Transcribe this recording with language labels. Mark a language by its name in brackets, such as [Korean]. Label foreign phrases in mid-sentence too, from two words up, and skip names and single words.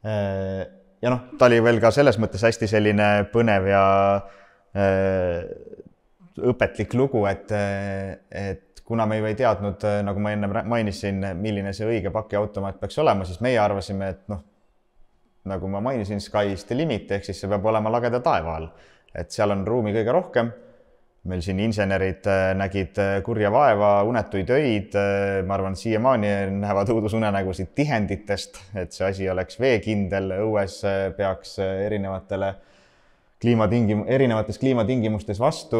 [Estonian] Ja noh, ta oli veel ka selles mõttes hästi selline põnev ja õpetlik lugu, et kuna me ju ei teadnud, nagu ma enne mainisin, milline see õige pakiautomaat peaks olema, siis meie arvasime, et noh, nagu ma mainisin, [English] sky is the limit, [Estonian] ehk siis see peab olema lageda taeva all. Et seal on ruumi kõige rohkem. Meil siin insenerid nägid kurja vaeva, unetuid öid, ma arvan, siiamaani näevad õudusunenägusid tihenditest, et see asi oleks veekindel, õues peaks erinevates kliimatingimustes vastu.